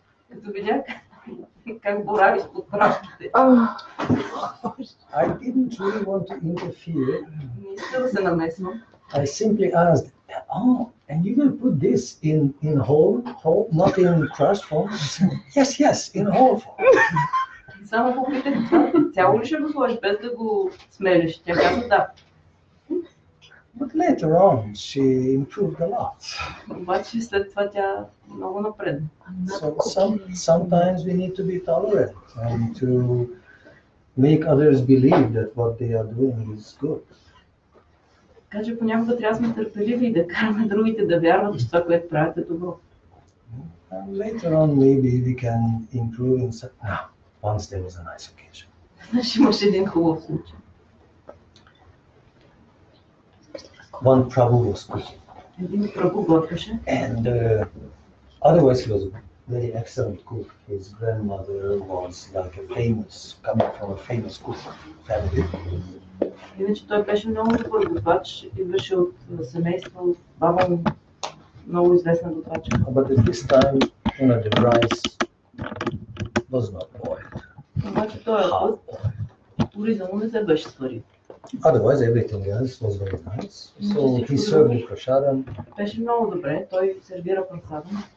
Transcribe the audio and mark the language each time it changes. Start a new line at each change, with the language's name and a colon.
Bulgarian: Като видях как борави с подправките,
English: I didn't really want to interfere.
Bulgarian: не иска да се намесвам.
English: I simply asked, "Oh, and you will put this in whole, not in crushed form?" Yes, in whole form.
Bulgarian: Само попитах, това цяло ли ще го сложиш, без да го смелиш? Тя каза да.
English: But later on, she improved a lot.
Bulgarian: Обаче след това тя много напредна.
English: So sometimes we need to be tolerant and to make others believe that what they are doing is good.
Bulgarian: Така че понякога трябва да сме търпеливи и да караме другите да вярват, че това, което правят, е добро.
English: And later on, maybe we can improve in some. Now, once there was a nice occasion.
Bulgarian: Знаеш, имаше един хубав случай.
English: One Prabhu was cooking,
Bulgarian: Един Прабу готвеше
English: and Otherwise, he was a very excellent cook. His grandmother was like a famous, coming from a famous cook family.
Bulgarian: Иначе той беше много добър готвач, идваше от семейство, баба му много известна готвачка.
English: But at this time, the rice was not boiled.
Bulgarian: Обаче този път ориза му не се беше сварил.
English: Otherwise, everything else was very nice. So he served the prasadam.
Bulgarian: Беше много добре, той сервира прасадам.